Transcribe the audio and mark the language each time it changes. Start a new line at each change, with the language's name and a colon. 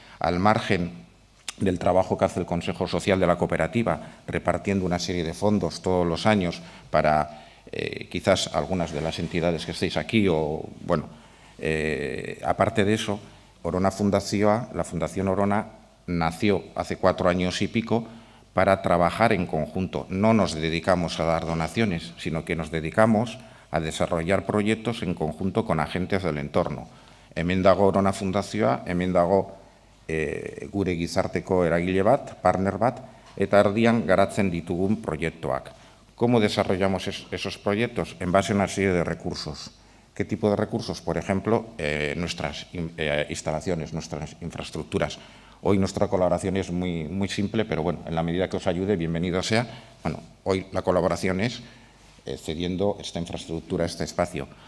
Spanish: Al margen del trabajo que hace el Consejo Social de la cooperativa, repartiendo una serie de fondos todos los años para quizás algunas de las entidades que estéis aquí o, bueno, aparte de eso, Orona Fundazioa, la Fundación Orona, nació hace 4 años y pico para trabajar en conjunto. No nos dedicamos a dar donaciones, sino que nos dedicamos a desarrollar proyectos en conjunto con agentes del entorno.
Basque: Hemen dago Orona Fundazioa, hemen dago gure gizarteko eragile bat, partner bat, eta erdian garatzen ditugun proiektuak.
Spanish: ¿Cómo desarrollamos esos proyectos? En base a una serie de recursos. ¿Qué tipo de recursos? Por ejemplo, nuestras instalaciones, nuestras infraestructuras. Hoy nuestra colaboración es muy simple, pero bueno, en la medida que os ayude, bienvenido sea. Bueno, hoy la colaboración es cediendo esta infraestructura, este espacio.